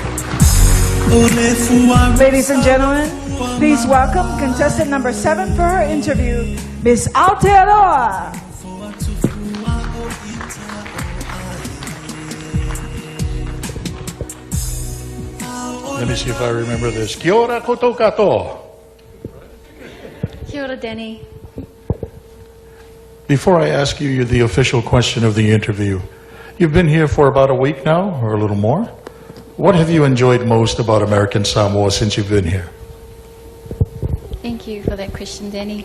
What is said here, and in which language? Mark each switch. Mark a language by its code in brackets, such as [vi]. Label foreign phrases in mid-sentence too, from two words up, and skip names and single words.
[en] Ladies and gentlemen, please welcome contestant number 7 for her interview, Miss Aotearoa. Let me see if I remember this. [mi] Kia ora koutou katoa. Kia ora, Danny. [en] Before I ask you the official question of the interview, you've been here for about a week now, or a little more. What have you enjoyed most about American Samoa since you've been here? Thank you for that question, Danny.